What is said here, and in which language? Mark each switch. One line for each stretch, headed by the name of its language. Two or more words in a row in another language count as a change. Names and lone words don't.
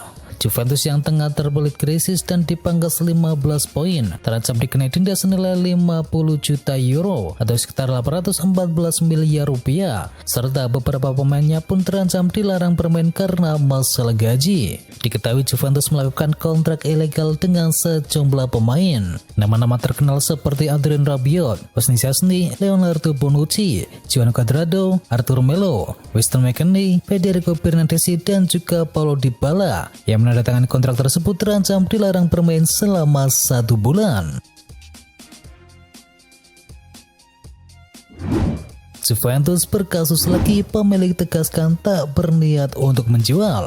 Indonesian: Juventus yang tengah terbelit krisis dan dipangkas 15 poin terancam dikenai denda senilai 50 juta euro atau sekitar 814 miliar rupiah, serta beberapa pemainnya pun terancam dilarang bermain karena masalah gaji. Diketahui Juventus melakukan kontrak ilegal dengan sejumlah pemain. Nama-nama terkenal seperti Adrien Rabiot, Wesni Szczesny, Leonardo Bonucci, João Cuadrado, Arturo Melo, Weston McKennie, Federico Bernardeschi dan juga Paulo Dybala yang menandatangani kontrak tersebut terancam dilarang bermain selama 1 bulan. Juventus berkasus lagi, pemilik tegaskan tak berniat untuk menjual.